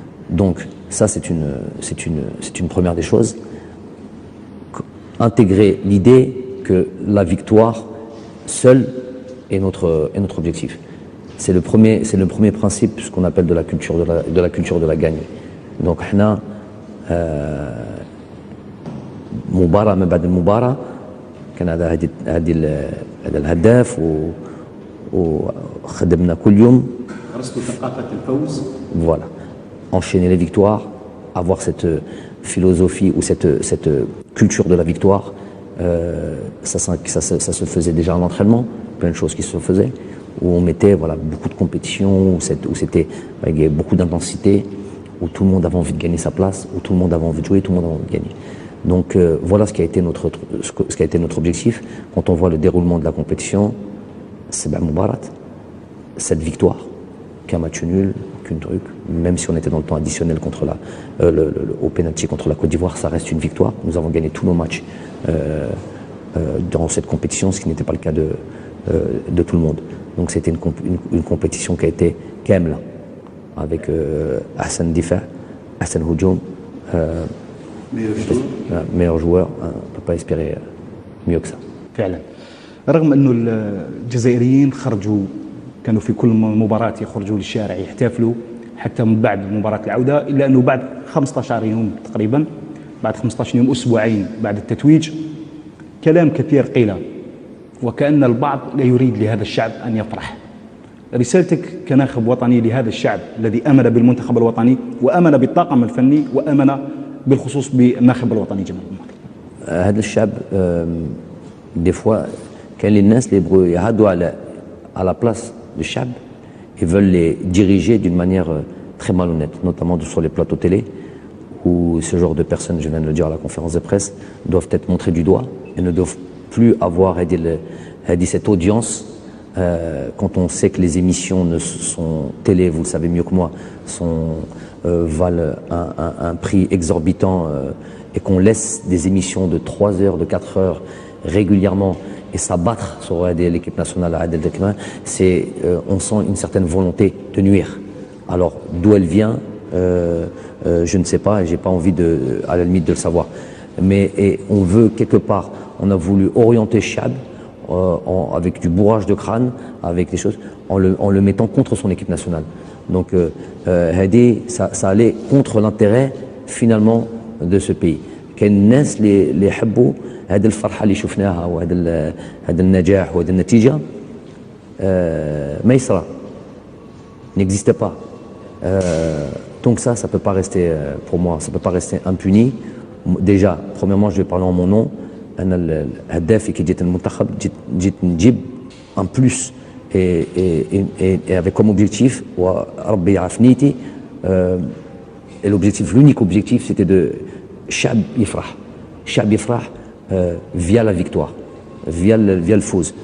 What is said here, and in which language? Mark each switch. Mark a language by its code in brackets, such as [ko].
[fr] Donc ça, c'est une première des choses. Intégrer l'idée que la victoire seule est notre objectif. C'est le premier principe, ce qu'on appelle de la culture de la gagne. [ar] Donc, حنا مباراة من بعد المباراة كان هذا الهدف وخدمنا كل يوم. درستوا ثقافة الفوز. [fr] Voilà. Enchaîner les victoires, avoir cette philosophie ou cette culture de la victoire, ça se faisait déjà en entraînement, plein de choses qui se faisaient, où on mettait beaucoup de compétitions, où c'était avec beaucoup d'intensité, où tout le monde avait envie de gagner sa place, où tout le monde avait envie de jouer, tout le monde avait envie de gagner. Donc voilà ce qui a été notre objectif. Quand on voit le déroulement de la compétition, c'est Moubarat, cette victoire, qu'un match nul, qu'un truc, même si on était dans le temps additionnel au pénalty contre la Côte d'Ivoire, ça reste une victoire. Nous avons gagné tous nos matchs dans cette compétition, ce qui n'était pas le cas de tout le monde. Donc c'était une compétition qui a été Kemla, avec [ar] Hassan Difa, Hassan Houjoum, [fr] meilleur joueur, on ne peut pas espérer mieux que ça. [ar] فعلا رغم أنه الجزائريين كانوا في كل مباراة يخرجوا للشارع يحتفلوا حتى من بعد مباراة العودة، إلا أنه بعد 15 يوم تقريبا، بعد 15 يوم أسبوعين بعد التتويج، كلام كثير قيل وكأن البعض لا يريد لهذا الشعب أن يفرح. رسالتك كناخب وطني لهذا الشعب الذي آمن بالمنتخب الوطني وآمن بالطاقم الفني وآمن بالخصوص بالناخب الوطني جمال الماضي. هذا الشعب [fr] des fois [ar] كان للناس اللي يعدوا [fr] à la place du Chab, ils veulent les diriger d'une manière très malhonnête, notamment sur les plateaux télé, où ce genre de personnes, je viens de le dire à la conférence de presse, doivent être montrées du doigt et ne doivent plus avoir cette audience quand on sait que les émissions sont télé, vous le savez mieux que moi, valent un prix exorbitant et qu'on laisse des émissions de 3 heures, de 4 heures régulièrement et s'abattre sur l'équipe nationale à Adel Dekna, on sent une certaine volonté de nuire. Alors d'où elle vient, je ne sais pas et j'ai pas envie à la limite de le savoir. Mais on veut quelque part, on a voulu orienter Chab avec du bourrage de crâne, avec des choses, en le mettant contre son équipe nationale. Donc Hadi, ça allait contre l'intérêt finalement de ce pays. [ar] كالناس اللي يحبوا هذه الفرحة اللي شفناها وهذا النجاح وهذه النتيجة ما يصرى [fr] n'existe pas. Donc ça peut pas rester pour moi, ça peut pas rester impuni. Déjà, premièrement, je vais parler en mon nom. [ar] أنا الهداف كي جيت المنتخب جيت نجيب [fr] en plus et avec comme objectif [ar] وربي يعرف نيتي [fr] et l'objectif, l'unique objectif, c'était de [ar] Chab Yifrah [fr] via la victoire, via le faux.